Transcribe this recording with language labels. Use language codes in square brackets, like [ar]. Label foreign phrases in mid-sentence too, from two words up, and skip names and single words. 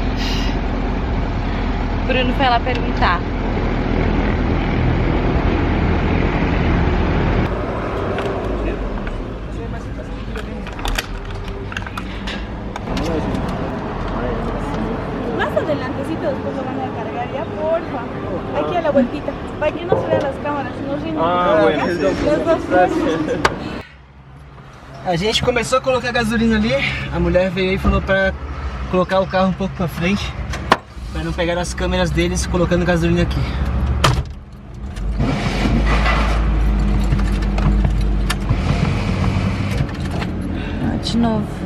[pt] Bruno foi lá perguntar. [es] Más adelantecito después lo van a cargar ya, porfa. Aquí a la vueltita. Para que no se vean las cámaras, no rinden. Ah, bueno. Las dos formas. [pt] A gente começou a colocar gasolina ali, a mulher veio aí e falou pra colocar o carro um pouco pra frente, pra não pegar as câmeras deles colocando gasolina aqui. De novo.